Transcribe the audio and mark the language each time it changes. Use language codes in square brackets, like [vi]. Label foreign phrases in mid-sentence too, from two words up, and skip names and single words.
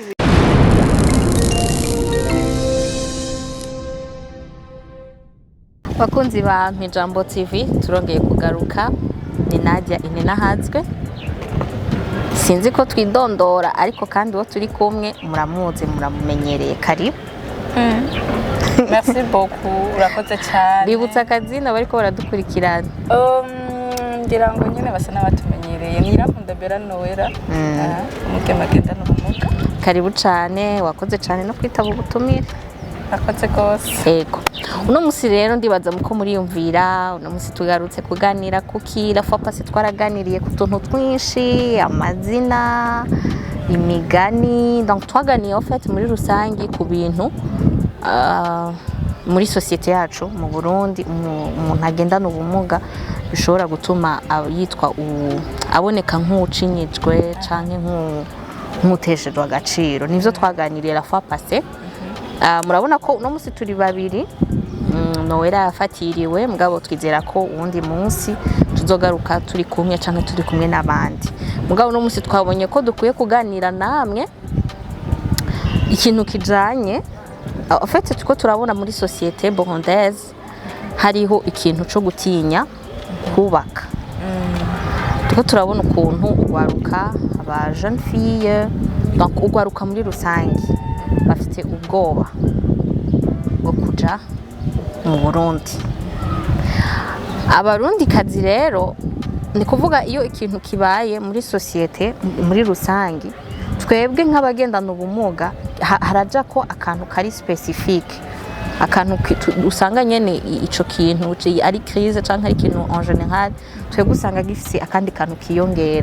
[rn] Bakunzi ba Mpijambo TV turongeye kugaruka ni Nadia Inenahazwe. Sinzi ko twidondora ariko kandi wo turi kumwe muramuzi muramumenyereye karibu. [fr] Merci beaucoup [rn] urakoze cyane. Bibutsa akazina bariko baradukurikirana. Ngira ngo nyine basa n'abatumenyereye Nirakunda Bella Noella umugenda n'ubumuga. Karibu cyane wakoze cyane no kwitaba ubutumire. Akoze gose. Ego. Uno musi rero ndibaza muko muriyumvira, uno musi tugarutse kuganira kuki [fr] la fois passée [rn] twaraganiriye ku tuntu twinshi, amazina, imigani, donc twaganiye [fr] en fait [rn] muri rusangi ku bintu muri societe yacu mu Burundi umuntu agendana ubumuga bishobora gutuma yitwa aboneka nk'ucinyijwe canke nk'uteshejwe agaciro. Nivyo twaganiriye [fr] la fois passée. [rn] Murabona ko uno musi turi babiri Noella yafatiriwe mugabo twizera ko uwundi munsi tuzogaruka turi kumwe canke turi kumwe n'abandi. Mugabo uno musi twabonye ko dukwiye kuganira namwe ikintu kijanye [fr] en fait [rn] tuko turabona muri [fr] societe burundaise [rn] hariho ikintu cyo gutinya kubaka. Tuko turabona ukuntu ugwaruka aba [fr] jeune fille [rn] donc ugwaruka muri rusangi bafite ubwoba bwo kuja mu Burundi. Abarundi kazi rero ni kuvuga iyo ikintu kibaye muri societe muri rusangi twebwe nk'abagendana ubumuga haraja ko akantu kari specifique akantu usanga nyene ico kintu ari crise canke ari kintu [fr] en general [rn] twebwe usanga gifise akandi kantu kiyongera.